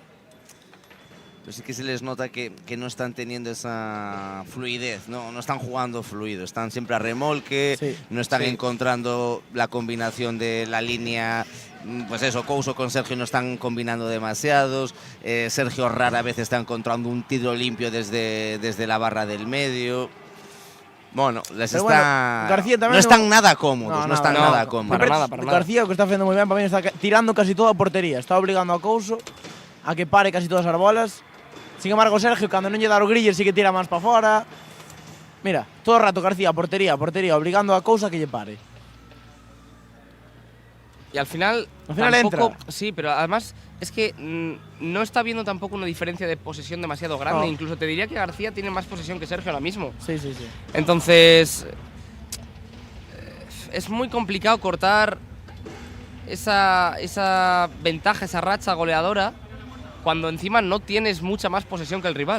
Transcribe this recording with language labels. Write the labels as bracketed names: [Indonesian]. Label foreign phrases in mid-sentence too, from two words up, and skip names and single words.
[Spanish] Pero sí que se les nota que no están teniendo esa fluidez, no están jugando fluido, están siempre a remolque, no están encontrando la combinación de la línea, pues eso, Couso con Sergio no están combinando demasiados, Sergio rara vez está encontrando un tiro limpio desde la barra del medio. Bueno, les Pero está. [Galician] bueno, García tamén [Spanish] no están nada cómodos, no están nada cómodos. Para nada. [Galician] García, o que está facendo moi ben, para mí está tirando casi toda a portería. Está obligando a Couso a que pare casi todas as bolas. [Spanish] Sin embargo, [Galician] Sergio, cando non lle dá o griller, sí que tira máis para fora. Mira, todo o rato García, portería, obligando a Couso a que lle pare. [Spanish] Y al final tampoco, entra. Sí, pero además es que no está viendo tampoco una diferencia de posesión demasiado grande. No. Incluso te diría que García tiene más posesión que Sergio ahora mismo. Sí. Entonces, es muy complicado cortar esa ventaja, esa racha goleadora, cuando encima no tienes mucha más posesión que el rival.